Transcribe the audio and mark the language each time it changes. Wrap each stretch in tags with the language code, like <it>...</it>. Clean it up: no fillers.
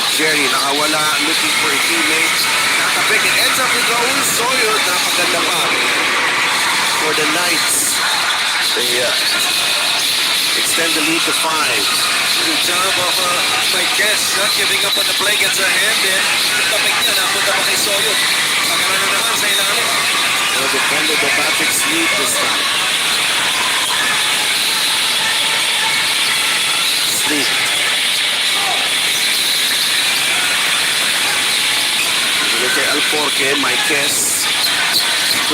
<en>Jerry nakawala, looking for a teammate. Nakapik. It ends up with Raul Soyud.</en> <tl>Napaganda pa</tl> <en>for the Knights. They extend the lead to 5. Good job of my guest, not giving up on the play, gets a hand in.</en> <tl>Tapik niya, napunta pa kay Soyo. Pagkala na naman sa ilalim.</tl> <en>Well, defended by Patrick Sleep this time. Sleep. Look at Alforque, my guess.</en>